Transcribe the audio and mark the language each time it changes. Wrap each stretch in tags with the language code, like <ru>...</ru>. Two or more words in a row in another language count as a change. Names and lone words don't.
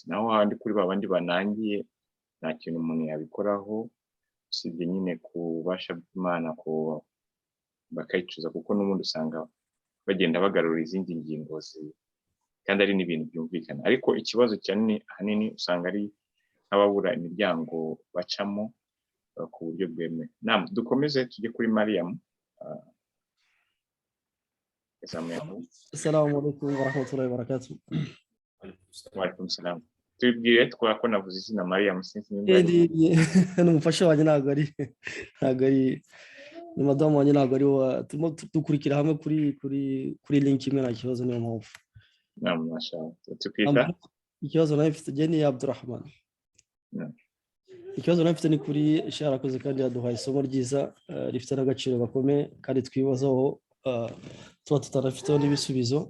<rw>Naho handi kuri babandi banangiye nta kintu umuntu yabikoraho usibye nyine kubasha bw'Imana ko bakayicuza, kuko n'ubundi usanga bagenda bagarura izindi ngingo kandi ari n'ibintu byumvikana. Ariko ikibazo cyane ahanini usanga ari nk'ababura imiryango bacamo ku buryo bwemewe. Dukomeze tujye kuri Mariam.</rw> <ar>السلام عليكم ورحمة الله وبركاته. وعليكم السلام.</ar> <rw>Tubwire twako navuze izina Mariam sinzi n'umufasha wanjye ntabwo ari ni madamu wanjye ntabwo ari turimo dukurikira hamwe kuri link imwe, nta kibazo, niyo mpamvu. Mashallah. Tukita ikibazo nawe mfite Jenny Abdurrahman. Ikibazo nawe mfite ni kuri Sheikh arakoze kandi yaduhaye isomo ryiza rifite n'agaciro gakomeye kandi twibazaho tuba tutarafiteho n'ibisubizo.</rw>